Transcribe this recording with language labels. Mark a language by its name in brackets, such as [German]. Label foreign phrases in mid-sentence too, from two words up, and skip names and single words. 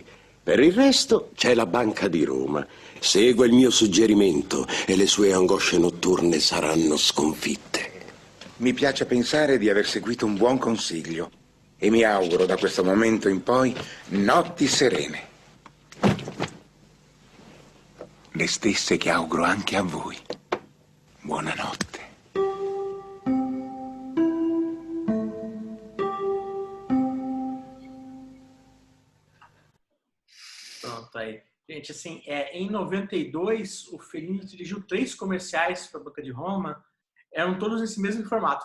[Italian] Per il resto c'è la Banca di Roma. Segua il mio suggerimento e le sue angosce notturne saranno sconfitte. Mi piace pensare di aver seguito un buon consiglio e mi auguro da questo momento in poi notti serene. Le stesse che auguro anche a voi. Buonanotte. [Portuguese] Pronto, aí. Gente, assim, em 92, o Fellini dirigiu 3 comerciais para a Banca de Roma, eram todos nesse mesmo formato.